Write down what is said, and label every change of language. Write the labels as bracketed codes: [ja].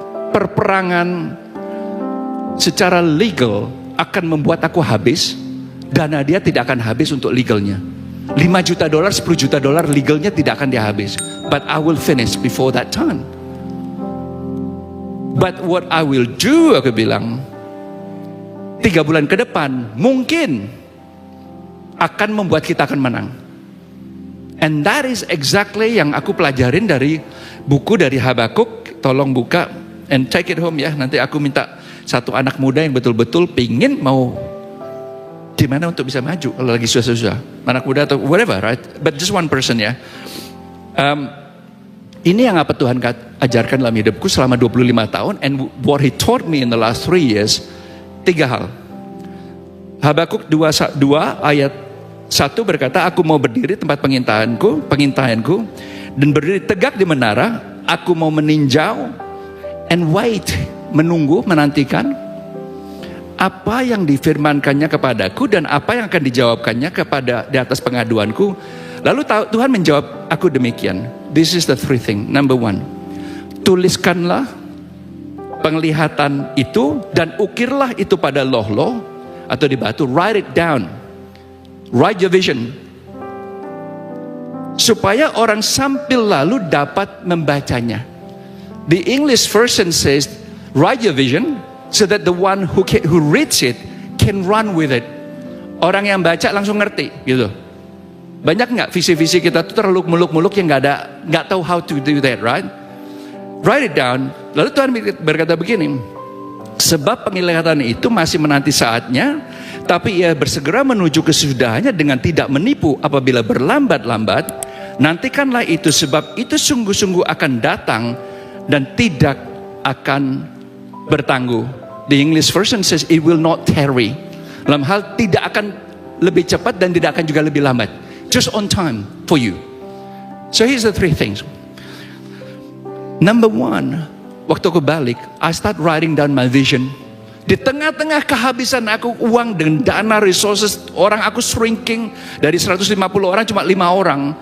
[id] Perperangan secara legal akan membuat aku habis. Dana dia tidak akan habis untuk legalnya. $5 juta, $10 juta legalnya tidak akan dia habis. [en] But I will finish before that time. But what I will do, [id] aku bilang, 3 bulan ke depan mungkin akan membuat kita akan menang. [en] And that is exactly [id] yang aku pelajarin dari buku dari Habakuk. Tolong buka [en] and take it home [id] ya. Nanti aku minta satu anak muda yang betul-betul pingin mau gimana untuk bisa maju kalau lagi susah-susah. Anak muda atau whatever, right? But just one person ya. Ini yang apa Tuhan ajarkan dalam hidupku selama 25 tahun. [en] And what He taught me in the last 3 years. [id] 3 hal. Habakuk 2 ayat 1 berkata, aku mau berdiri tempat pengintaianku, dan berdiri tegak di menara. Aku mau meninjau [en] and wait, [id] menunggu, menantikan apa yang difirmankannya kepadaku dan apa yang akan dijawabkannya kepada di atas pengaduanku. Lalu Tuhan menjawab aku demikian. [en] This is the 3 thing. [id] Number 1, tuliskanlah penglihatan itu dan ukirlah itu pada loh-loh atau di batu. [en] Write it down. Write your vision. [id] Supaya orang sambil lalu dapat membacanya. [en] The English version says, write your vision so that the one who reads it can run with it. [id] Orang yang baca langsung ngerti, gitu. Banyak nggak visi-visi kita tuh terlalu muluk-muluk yang nggak tahu [en] how to do that, right? Write it down. [id] Lalu Tuhan berkata begini, sebab penglihatan itu masih menanti saatnya, tapi ia bersegera menuju kesudahannya dengan tidak menipu. Apabila berlambat-lambat, nantikanlah itu, sebab itu sungguh-sungguh akan datang dan tidak akan bertangguh. [en] The English version says it will not tarry. [id] Dalam hal tidak akan lebih cepat dan tidak akan juga lebih lambat. [en] Just on time for you. So here's the 3 things. Number 1, [id] waktu aku balik, [en] I start writing down my vision. [id] Di tengah-tengah kehabisan aku uang dengan dana, resources, orang aku shrinking dari 150 orang cuma 5 orang.